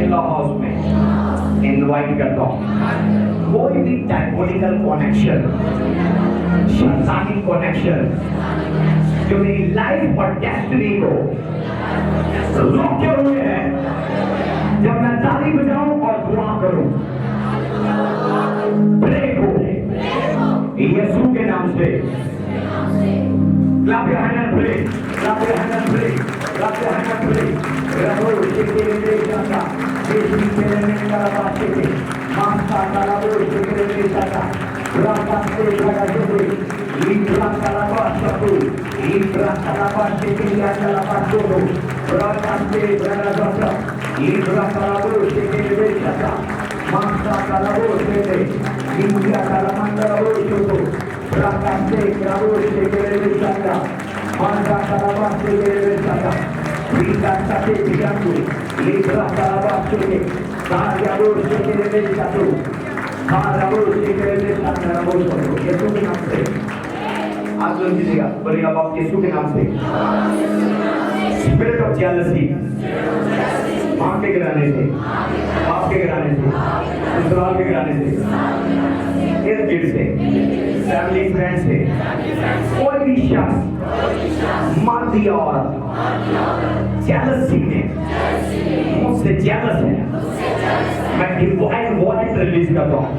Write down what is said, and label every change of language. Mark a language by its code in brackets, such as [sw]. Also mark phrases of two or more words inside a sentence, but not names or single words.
[en] in law house [hi] में इनवाइट करता हूँ, कोई भी [en] diabolical connection, [hi] शैतानी कनेक्शन जो मेरी लाइफ और डेस्टिनी को रोके हुए हैं, जब मैं ताली बजाऊं और दुआ करूं, ब्रेक हो यीशु के नाम से। [en] Clap your hand and pray. Clap your hand and pray. Clap your hand and pray. Rabo shekere shaka. Yesu kere kala shekere. Masta kala shekere shaka. Raka se jaga shekere. Libra kala shaku. Libra kala shekere kala shaku. Raka se jaga shaka. Libra kala shekere shaka. Masta kala shekere. Libra kala mandala shaku. Rakante grabo shekere shaka. Manda kalaba shekere shaka. Rika sate biyangu. Libra kalaba shekere. Karabo shekere shaka. Karabo shekere shaka. Rabo shekere. [hi] यीशु के नाम से आप लोग कीजिएगा, बोलिएगा बाप यीशु के नाम से। [en] spirit of jealousy, [hi] माँ के गिराने से, बाप के गिराने से, ससुराल के गिराने से, इर्द-गिर्द से, [en] family friend [hi] से, कोई भी शख्स मर्द या औरत जेलसी में मुझसे जेलस है, मैं [en] divine warrant release [hi] करता हूँ।